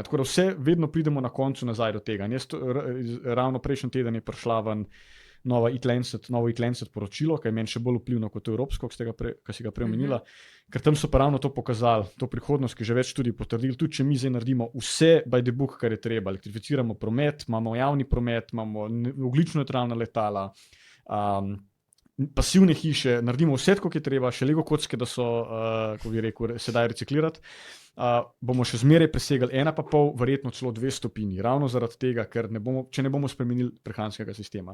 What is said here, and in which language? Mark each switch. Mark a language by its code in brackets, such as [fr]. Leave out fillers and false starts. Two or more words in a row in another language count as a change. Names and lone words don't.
[sl] Tako da vse vedno pridemo na koncu nazaj do tega. Ravno prejšnji teden je prišla ven novo Eat Lancet poročilo, ki je meni še bolj vplivno kot to evropsko, ki si ga prej omenila, ker tam so pa ravno to pokazali, to prihodnost, ki že več tudi potrdili, tudi če mi zdaj naredimo vse [en] by the book, [sl] kar je treba, elektrificiramo promet, imamo javni promet, imamo ogljično nevtralna letala, pasivne hiše, naredimo vse, kot je treba, še Lego kocke, da so, kako bi rekel, se dajo reciklirati, bomo še zmeraj presegali 1,5, verjetno celo 2 stopinji, ravno zaradi tega, ker če ne bomo spremenili prehranskega sistema.